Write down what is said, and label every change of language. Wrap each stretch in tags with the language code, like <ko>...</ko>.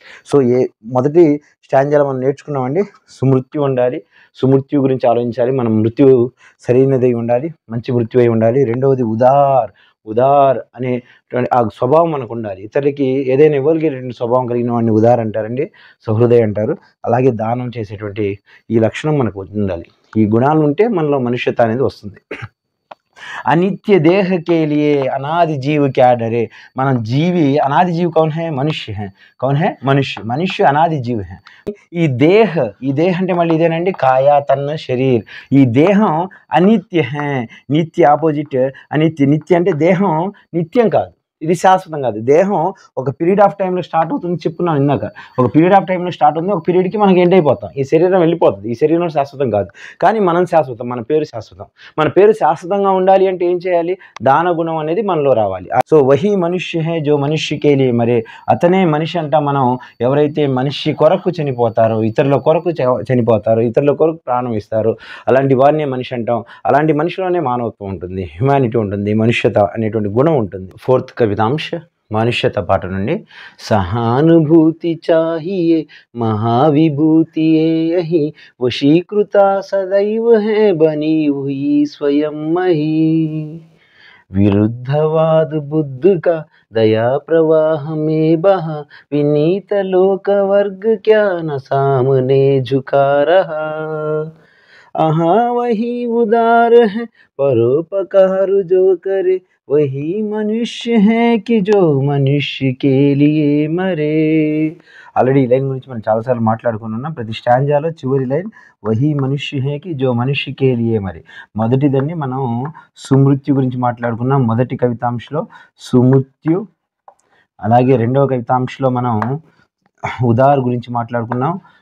<te>So మొదటి స్టాంజాలో మనం నేర్చుకున్నామండి, సుమృత్యు ఉండాలి, సుమృత్యు గురించి ఆలోచించాలి, మనం మృత్యు సరైనదై ఉండాలి, మంచి మృత్యు అయి ఉండాలి. రెండవది ఉదార్ అనేటువంటి ఆ స్వభావం మనకు ఉండాలి. ఇతరులకి ఏదైనా ఇవ్వగలిగేటువంటి స్వభావం కలిగిన వాడిని ఉదార్ అంటారండి, సహృదయ అంటారు. అలాగే దానం చేసేటువంటి ఈ లక్షణం మనకు ఉండాలి. ఈ గుణాలు ఉంటే మనలో మనుష్యత అనేది వస్తుంది.</te> <hi>अनित्य देह के लिए अनादि जीव क्या डरे.</hi> <te>మనం జీవి, అనాది జీవి</te> <hi>कौन है? मनुष्य है. कौन है? मनुष्य अनादि जीव है.</hi> <te>ఈ దేహ అంటే మళ్ళీ ఇదేనండి, కాయ తన్న శరీర్. ఈ దేహం అనిత్య హే, నిత్య ఆపోజిట్ నిత్య అంటే దేహం నిత్యం కాదు, ఇది శాశ్వతం కాదు. దేహం ఒక పీరియడ్ ఆఫ్ టైంలో స్టార్ట్ అవుతుంది చెప్పుకున్నాను ఇందాక. ఒక పీరియడ్ ఆఫ్ టైంలో స్టార్ట్ అవుతుంది, ఒక పీరియడ్కి మనకి ఎండ్ అయిపోతాం. ఈ శరీరం వెళ్ళిపోతుంది. ఈ శరీరం శాశ్వతం కాదు, కానీ మనం శాశ్వతం, మన పేరు శాశ్వతం. మన పేరు శాశ్వతంగా ఉండాలి అంటే ఏం చేయాలి? దాన గుణం అనేది మనలో రావాలి. సో</te> <hi>వహీ మనుష్య హే జో మనుష్యకేలి,</hi> <te>మరే అతనే మనిషి అంట. మనం ఎవరైతే మనిషి కొరకు చనిపోతారో, ఇతరుల కొరకు చనిపోతారో, ఇతరుల కొరకు ప్రాణం ఇస్తారో, అలాంటి వారినే మనిషి అంటాం. అలాంటి మనిషిలోనే మానవత్వం ఉంటుంది, హ్యుమానిటీ ఉంటుంది, మనుష్యత అనేటువంటి గుణం ఉంటుంది. ఫోర్త్ కవితాంశ మనుష్యత పాట నుండి.</te> <hi>సహానుభూతి चाहिए महाविभूति यही वशीकृत सदैव है बनी हुई स्वयं मही. विरुद्धवाद बुद्ध का दया प्रवाह में बहा, विनीत लोक वर्ग क्या न सामने झुका रहा. आहा वही उदार है परोपकार जो करे, वही मनुष्य है कि जो मनुष्य के लिए मरे.</hi> <te>ఆల్రెడీ ఈ లైన్ గురించి మనం చాలాసార్లు మాట్లాడుకున్నాం. ప్రతి స్టాంజాలో చివరి లైన్</te> <hi>వహీ మనుష్య హే కి జో మనుష్య కే లియే మరి.</hi> <te>మొదటిదండి మనం సుమృత్యు గురించి మాట్లాడుకున్నాం, మొదటి కవితాంశలో సుమృత్యు. అలాగే రెండవ కవితాంశలో మనం ఉదార్ గురించి మాట్లాడుకున్నాం.</te>